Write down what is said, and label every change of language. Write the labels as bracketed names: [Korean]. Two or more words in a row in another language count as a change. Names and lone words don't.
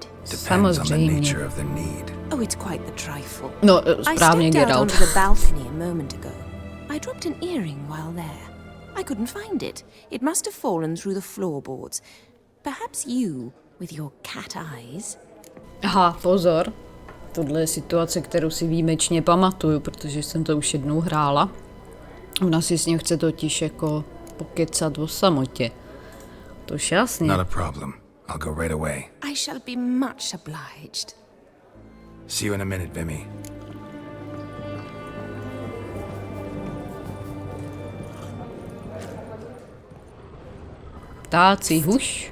[English] Depends on the nature of the need. Oh, it's quite the trifle. [Czech] No, [English] I [Czech] správně, [English] stepped out [Czech] Geralt. [English] onto the balcony a moment ago. I dropped an earring while there. I couldn't find it. It must have fallen through the floorboards. Perhaps you, with your cat eyes. [Czech] Aha, pozor. Tohle je situace, kterou si výjimečně pamatuju, protože jsem to už jednou hrála. Ona si s ním chce totiž jako pokecat o samotě. Tož jasně. [English] Not a problem. I'll go right away. I shall be much obliged. See you in a minute, Vimy. [Czech] Ptáci huš.